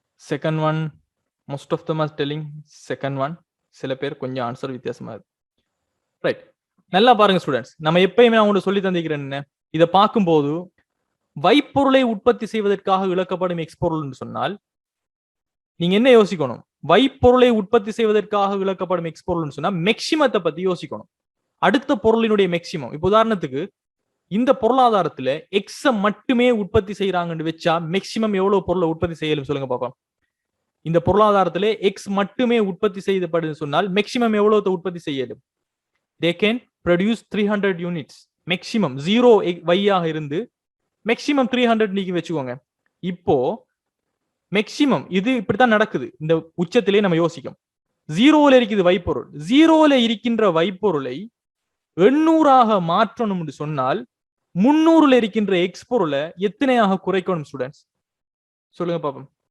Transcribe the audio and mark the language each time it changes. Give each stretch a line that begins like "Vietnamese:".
English: Second one, most of them are telling second one.
Tamil: சில பேர் கொஞ்சம் ஆன்சர் வித்தியாசமா இருக்கு. ரைட், நல்லா பாருங்க ஸ்டூடெண்ட்ஸ். நம்ம எப்பயுமே நான் உங்களுக்கு சொல்லி தந்திக்கிறேன் என்ன, இதை பார்க்கும்போது வைப்பொருளை உற்பத்தி செய்வதற்காக இழக்கப்படும் எக்ஸ்பொருள்னு சொன்னால் நீங்க என்ன யோசிக்கணும்? வைப்பொருளை உற்பத்தி செய்வதற்காக இழக்கப்படும் எக்ஸ்பொருள்னு சொன்னா மேக்சிமத்தை பத்தி யோசிக்கணும். அடுத்த பொருளினுடைய மேக்சிமம். இப்போ உதாரணத்துக்கு இந்த பொருளாதாரத்துல எக்ஸ மட்டுமே உற்பத்தி செய்யறாங்கன்னு வச்சா மேக்சிமம் எவ்வளவு பொருளை உற்பத்தி செய்யலும் சொல்லுங்க பாப்போம். இந்த பொருளாதாரத்துல எக்ஸ் மட்டுமே உற்பத்தி செய்யப்படுது சொன்னால் மேக்சிமம் எவ்வளவு உற்பத்தி செய்யலும்?
English: they can produce 300 units maximum.
Tamil: 0 வையாக இருந்து மேக்சிமம் 300 நீக்கி வச்சுக்கோங்க. இப்போ மேக்சிமம் இது இப்படித்தான் நடக்குது. இந்த உச்சத்திலே நம்ம யோசிக்கும். ஜீரோல இருக்குது வைப்பொருள். ஜீரோல இருக்கின்ற வைப்பொருளை 800ஆக மாற்றணும் என்று சொன்னால் 300ல இருக்கின்ற எக்ஸ் பொருளை எத்தனையாக குறைக்கணும் ஸ்டூடெண்ட்ஸ்? சொல்லுங்க பாப்போம்.